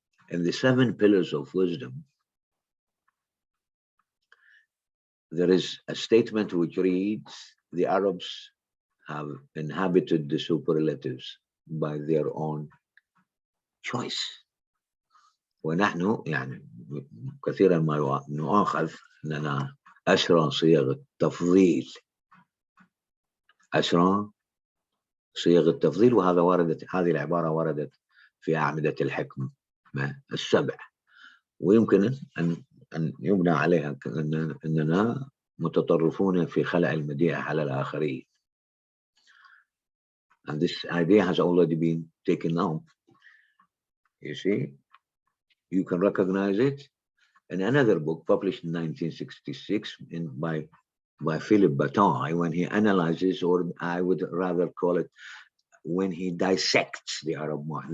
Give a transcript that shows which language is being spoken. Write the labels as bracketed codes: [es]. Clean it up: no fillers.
[en] In the 7 pillars of wisdom, there is a statement which reads the Arabs have inhabited the superlatives by their own choice. [ar] ونحن يعني كثيرا ما نؤاخذ أننا أسرى صيغ التفضيل، أسرى صيغ التفضيل، وهذا هذه العبارة وردت في أعمدة الحكمة السبع، ويمكن أن يبنى عليها أننا متطرفون في خلع المديح على الآخرين. [en] And this idea has already been taken up. You see, you can recognize it in another book published in 1966 by Philip Bataille, when he analyzes, or I would rather call it, when he dissects the Arab mind.